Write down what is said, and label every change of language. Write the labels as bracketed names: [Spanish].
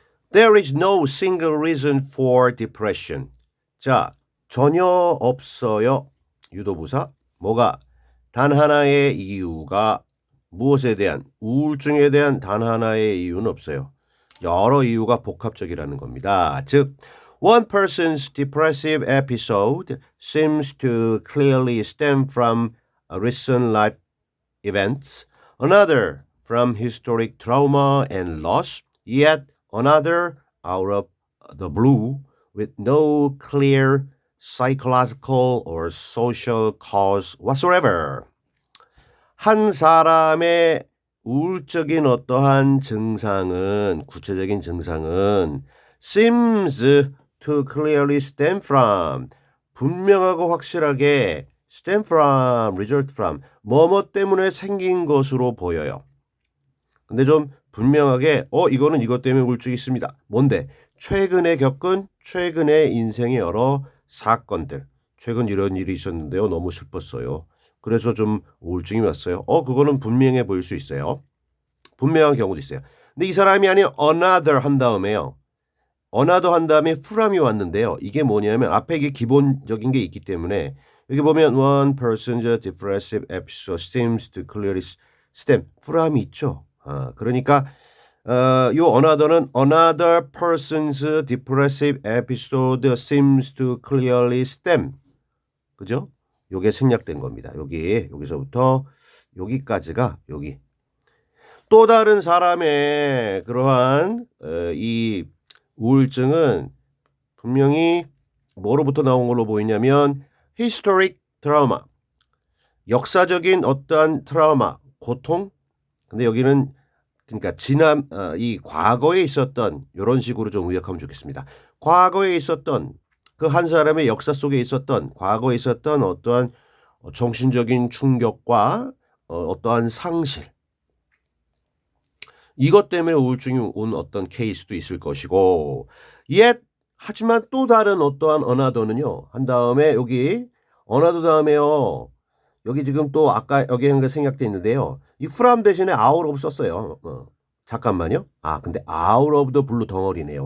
[English] There is no single reason for depression. [Korean] 자, 전혀 없어요. 유도부사. 뭐가? 단 하나의 이유가 무엇에 대한 우울증에 대한 단 하나의 이유는 없어요. 여러 이유가 복합적이라는 겁니다. [English] 즉 one person's depressive episode seems to clearly stem from recent life events, another from historic trauma and loss, yet another out of the blue with no clear psychological or social cause whatsoever. [Korean] 한 사람의 우울적인 어떠한 증상은 구체적인 증상은 seems to clearly stem from 분명하고 확실하게 stem from, result from 뭐뭐 때문에 생긴 것으로 보여요. 근데 좀 분명하게 이거는 이것 때문에 우울증이 있습니다. 뭔데? 최근에 겪은 최근의 인생의 여러 사건들. 최근 이런 일이 있었는데요. 너무 슬펐어요. 그래서 좀 우울증이 왔어요. 그거는 분명해 보일 수 있어요. 분명한 경우도 있어요. 근데 이 사람이 아닌 another 한 다음에요. another 한 다음에 from이 왔는데요. 이게 뭐냐면 앞에 이게 기본적인 게 있기 때문에 여기 보면 one person's depressive episode seems to clearly stem from 이 있죠. [English] 그러니까 요 another는 another person's depressive episode seems to clearly stem. [Korean] 그죠? 요게 생략된 겁니다. 여기서부터 여기까지가 여기. 또 다른 사람의 그러한 이 우울증은 분명히 뭐로부터 나온 걸로 보이냐면 historic trauma. 역사적인 어떠한 트라우마, 고통. 근데 여기는 그러니까 이 과거에 있었던 이런 식으로 좀 의역하면 좋겠습니다. 과거에 있었던 그 한 사람의 역사 속에 있었던 과거에 있었던 어떠한 정신적인 충격과 어떠한 상실 이것 때문에 우울증이 온 어떤 케이스도 있을 것이고 yet 하지만 또 다른 어떠한 another는요. 한 다음에 여기 another 다음에요. 여기 지금 또 아까 여기 한 게 생략돼 있는데요. 이 from 대신에 out of 썼어요. 잠깐만요. 근데 out of the blue 덩어리네요.